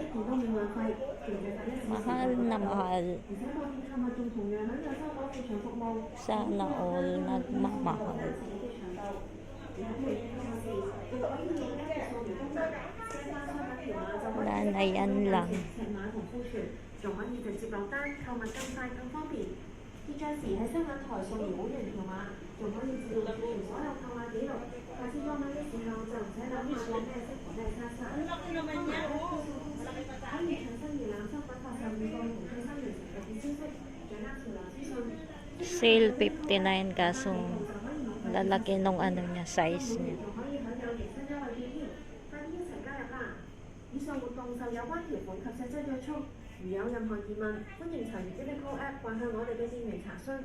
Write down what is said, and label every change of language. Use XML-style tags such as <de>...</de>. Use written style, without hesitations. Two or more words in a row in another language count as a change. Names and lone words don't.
<tl>Mahal na mahal. Sana all nagmamahal. Wala na yan lang.</tl> <yue>仲可以直接落單，購物更快更方便。結帳時喺收銀台掃描會員條碼，仲可以自動儲存所有購買記錄。下次購買嘅時候就唔使諗下有咩色同咩差色。可以詳細瀏覽商品發售預告同最新完成嘅消息，掌握潮流資訊。</yue> <tl>Sale 59 kaso lalaki nung ano niya, size niya.</tl> <yue>以上活動受有關條款及實際約束。如有任何疑問，歡迎查閱 Uniqlo App 或向我哋嘅店員查詢。</yue>